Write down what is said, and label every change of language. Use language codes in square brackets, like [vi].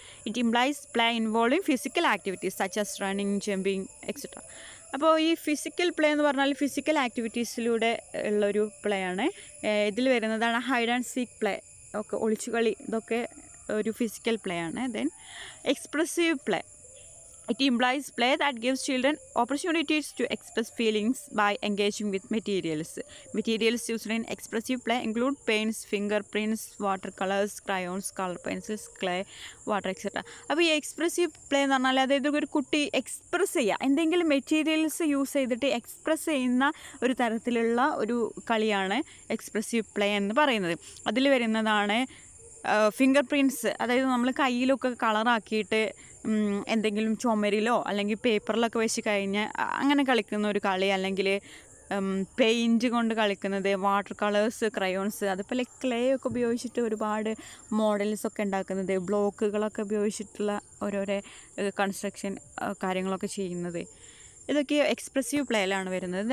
[en] It implies play involving physical activities such as running, jumping, etc. [ml] അപ്പോൾ ഈ physical play എന്ന് പറഞ്ഞാൽ physical ആക്ടിവിറ്റീസിലൂടെ ഉള്ളൊരു പ്ലേ ആണ്. ഇതിൽ വരുന്നതാണ് ഹൈഡ് ആൻഡ് സീക്ക് പ്ലേ, ഒക്കെ ഒളിച്ചുകളി, ഇതൊക്കെ ഒരു ഫിസിക്കൽ പ്ലേ ആണ്. [en] Then expressive play. It implies play that gives children opportunities to express feelings by engaging with materials. Materials used in expressive play include paints, fingerprints, watercolors, crayons, color pencils, clay, water, etc. [ml] അപ്പോൾ ഈ expressive play എന്ന് പറഞ്ഞാൽ അതായത് ഒരു കുട്ടി express ചെയ്യുക, എന്തെങ്കിലും materials use ചെയ്തിട്ട് എക്സ്പ്രസ് ചെയ്യുന്ന ഒരു തരത്തിലുള്ള ഒരു കളിയാണ് എക്സ്പ്രസീവ് പ്ലേ എന്ന് പറയുന്നത്. അതിൽ വരുന്നതാണ് ഫിംഗർ പ്രിൻറ്റ്സ്, അതായത് നമ്മൾ കയ്യിലൊക്കെ കളറാക്കിയിട്ട് എന്തെങ്കിലും ചുമരിലോ അല്ലെങ്കിൽ പേപ്പറിലൊക്കെ വെച്ച് കഴിഞ്ഞ് അങ്ങനെ കളിക്കുന്ന ഒരു കളി, അല്ലെങ്കിൽ പെയിൻറ്റ് കൊണ്ട് കളിക്കുന്നത്, വാട്ടർ കളേഴ്സ്, ക്രയോൺസ്, അതുപോലെ ക്ലേ ഒക്കെ ഉപയോഗിച്ചിട്ട് ഒരുപാട് മോഡൽസൊക്കെ ഉണ്ടാക്കുന്നത്, ബ്ലോക്കുകളൊക്കെ ഉപയോഗിച്ചിട്ടുള്ള ഓരോരോ കൺസ്ട്രക്ഷൻ കാര്യങ്ങളൊക്കെ ചെയ്യുന്നത്, ഇതൊക്കെ എക്സ്പ്രസീവ് പ്ലേയിലാണ് വരുന്നത്.